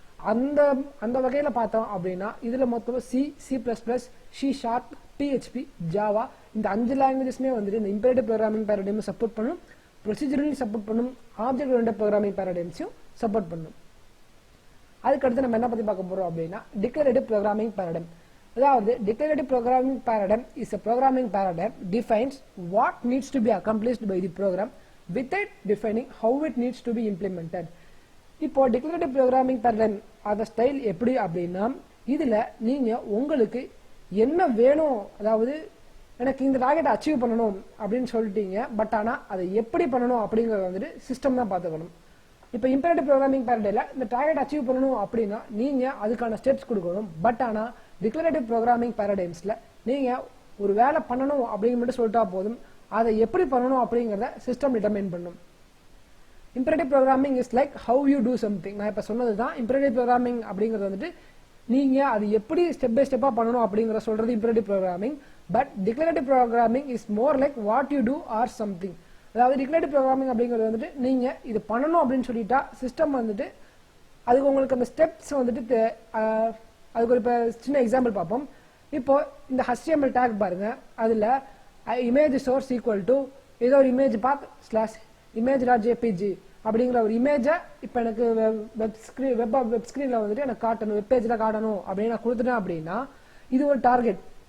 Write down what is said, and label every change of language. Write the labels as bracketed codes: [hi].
[ta] அந்த வகையில பார்த்தோம் அப்படின்னா இதுல மொத்தம் C++, C#, PHP, ஜாவா இந்த 5 லாங்குவேஜஸ்மே வந்துட்டு இந்த இம்பரேட்டிவ் ப்ரோக்ராமிங் பேரடைம் சப்போர்ட் பண்ணும், ப்ரொசீஜரையும் சப்போர்ட் பண்ணும், ஆப்ஜெக்ட் ஓரியன்டட் ப்ரோக்ராமிங் பேரடைம்ஸையும் சப்போர்ட் பண்ணும். அதுக்கடுத்து நம்ம என்ன பத்தி பார்க்க போறோம் அப்படின்னா டிக்ளரேட்டிவ் ப்ரோக்ராமிங் பேரடைம். [en] அதாவது declarative programming paradigm is a programming paradigm defines what needs to be accomplished by the program without defining how it needs to be implemented. [ta] இப்போ டிக்ளரேட்டிவ் ப்ரோக்ராமிங் பேரடைம் அந்த ஸ்டைல் எப்படி அப்படின்னா, இதுல நீங்க உங்களுக்கு என்ன வேணும், அதாவது எனக்கு இந்த டார்கெட் அச்சீவ் பண்ணணும் அப்படின்னு சொல்லிட்டீங்க, பட் ஆனா அதை எப்படி பண்ணணும் அப்படிங்கறது வந்துட்டு சிஸ்டம் தான் பாத்துக்கணும். இப்போ இம்பரேட்டிவ் ப்ரோக்ராமிங் பேரடைம்ல இந்த டார்கெட் அச்சீவ் பண்ணணும் அப்படின்னா நீங்க அதுக்கான ஸ்டெப்ஸ் கொடுக்கணும். பட் ஆனா டிக்ளரேட்டிவ் ப்ரோக்ராமிங் பேரடைம்ஸ்ல நீங்க ஒரு வேலை பண்ணணும் அப்படிங்கிற மட்டும் சொல்லிட்டா போதும், அதை எப்படி பண்ணணும் அப்படிங்கறத சிஸ்டம் டிட்டர்மைன் பண்ணும். [en] Imperative programming is like how you do something. [ta] நான் இப்ப சொன்னதுதான் இம்பரேட்டிவ் ப்ரோக்ராமிங் அப்படிங்கிறது வந்துட்டு நீங்க அது எப்படி ஸ்டெப் பை ஸ்டெப்பா பண்ணணும் அப்படிங்கற சொல்றது imperative programming. [en] But declarative programming is more like what you do or something. [ta] அதாவது declarative programming அப்படிங்கிறது வந்துட்டு நீங்க இது பண்ணணும் அப்படின்னு சொல்லிட்டா சிஸ்டம் வந்துட்டு அதுக்கு உங்களுக்கு அந்த ஸ்டெப்ஸ் வந்துட்டு அதுக்கு ஒரு சின்ன எக்ஸாம்பிள் பார்ப்போம். இப்போ இந்த HTML டேக் பாருங்க, அதுல இமேஜ் சோர்ஸ் ஈக்குவல் டு ஏதோ ஒரு இமேஜ் பாத் ஸ்லாஷ் image.jpg அப்படிங்கிற ஒரு இமேஜை இப்போ எனக்கு வெப் ஸ்க்ரீனில் வந்துட்டு எனக்கு காட்டணும், வெப் பேஜில் காட்டணும் அப்படின்னு நான் கொடுத்துட்டேன் அப்படின்னா இது ஒரு டார்கெட்.